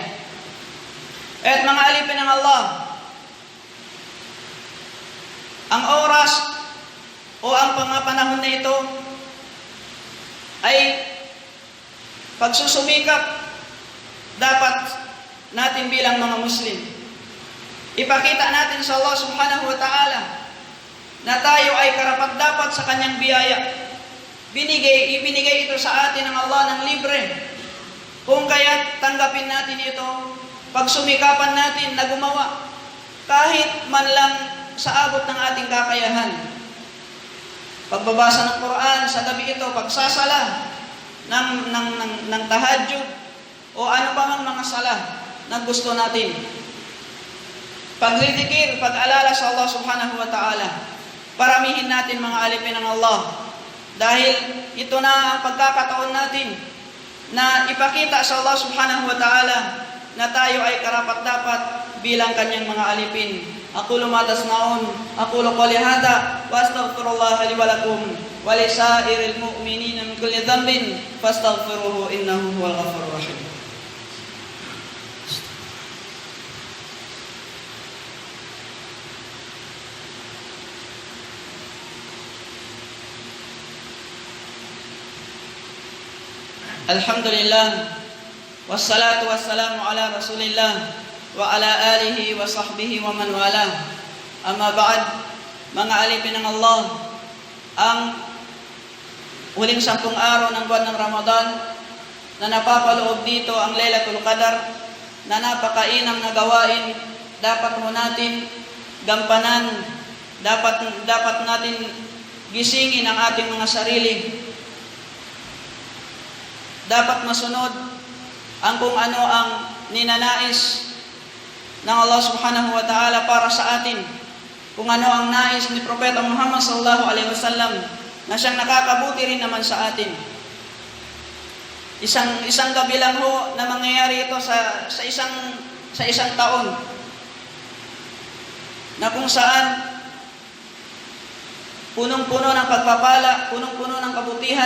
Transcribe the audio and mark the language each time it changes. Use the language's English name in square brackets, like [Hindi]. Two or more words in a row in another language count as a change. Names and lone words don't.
[Filipino] At mga alipin ng Allah, ang oras o ang mga panahon na ito ay pagsusumikap dapat natin bilang mga Muslim. Ipakita natin sa Allah [Arabic] سبحانه وتعالى [Filipino] na tayo ay karapat-dapat sa kanyang biyaya. Ibinigay ito sa atin ng Allah ng libre. Kung kaya't tanggapin natin ito, pagsumikapan natin na gumawa kahit man lang sa abot ng ating kakayahan. Pagbabasa ng Quran sa gabi ito, pagsasala ng tahajjud o ano pa mang mga sala na gusto natin. Pagdidikir, pag-alala sa Allah [Arabic] سبحانه وتعالى. [Filipino] Paramihin natin mga alipin ng Allah. Dahil ito na ang pagkakataon natin na ipakita sa Allah [Arabic] سبحانه وتعالى [Filipino] na tayo ay karapat-dapat bilang kanyang mga alipin. [Arabic] أقول ما تسمعون، أقول قولي هذا، وأستغفر الله لي ولكم ولسائر المؤمنين من كل ذنب فاستغفروه إنه هو الغفور الرحيم. الحمد لله والصلاة والسلام على رسول الله وعلى آله وصحبه ومن والى. أما بعد, [Filipino] mga alipin ng Allah, ang huling 10 araw ng buwan ng Ramadan na napapaloob dito ang Lailatul Qadar, na napakainam na gawain dapat mo natin gampanan, dapat natin gisingin ang ating mga sarili. Dapat masunod ang kung ano ang ninanais ng Allah [Arabic] سبحانه وتعالى [Filipino] para sa atin. Kung ano ang nais ni Propeta Muhammad [Arabic] صلى الله عليه وسلم [Filipino] na siyang nakakabuti rin naman sa atin. Isang gabi lang ho na mangyayari ito sa isang taon, na kung saan punong-puno ng pagpapala, punong-puno ng kabutihan.